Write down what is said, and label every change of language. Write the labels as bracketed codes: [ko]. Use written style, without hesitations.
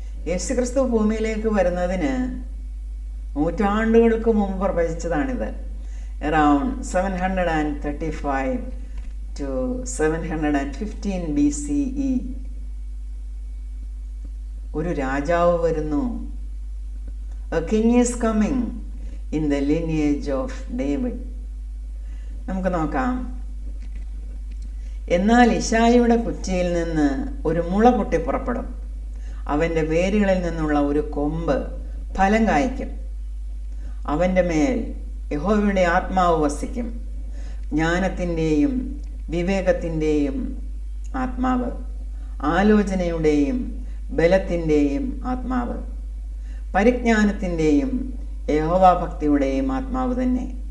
[ml] യേശുക്രിസ്തു ഭൂമിയിലേക്ക് വരുന്നതിന് നൂറ്റാണ്ടുകൾക്ക് മുമ്പ് പ്രവചിച്ചതാണിത്. [en] around 735 to 715 BCE [ml] ഒരു രാജാവ് വരുന്നു. [en] A king is coming in the lineage of David. [ml] നമുക്ക് നോക്കാം. എന്നാൽ ഇശായിയുടെ കുറ്റിയിൽ നിന്ന് ഒരു മുള പൊട്ടി പുറപ്പെടും, അവൻ്റെ വേരുകളിൽ നിന്നുള്ള ഒരു കൊമ്പ് ഫലം കായ്ക്കും. അവൻ്റെ മേൽ യഹോവയുടെ ആത്മാവ് വസിക്കും, ജ്ഞാനത്തിൻ്റെയും വിവേകത്തിൻ്റെയും ആത്മാവ്, ആലോചനയുടെയും ബലത്തിൻ്റെയും ആത്മാവ്, പരിജ്ഞാനത്തിൻ്റെയും യഹോവാഭക്തിയുടെയും ആത്മാവ് തന്നെ.